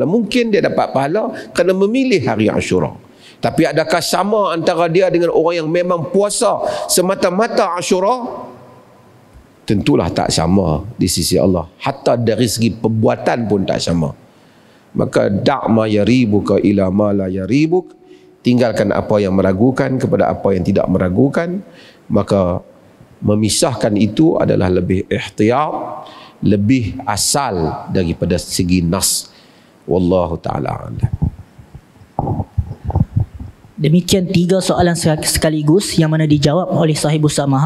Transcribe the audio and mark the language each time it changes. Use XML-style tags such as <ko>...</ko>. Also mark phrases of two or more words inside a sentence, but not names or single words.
<ms>Mungkin dia dapat pahala kerana memilih hari Ashura. Tapi adakah sama antara dia dengan orang yang memang puasa semata-mata Ashura? Tentulah tak sama di sisi Allah. Hatta dari segi perbuatan pun tak sama.</ms> <ar>Maka دع ما يريبك إلى ما لا يريبك.</ar> <ms>Tinggalkan apa yang meragukan kepada apa yang tidak meragukan. Maka memisahkan itu adalah lebih ihtiyat, lebih asal daripada segi nas.</ms> <ar>والله تعالى أعلم.</ar> <ms>Demikian 3 soalan sekaligus yang mana dijawab oleh sahibus samahah.</ms>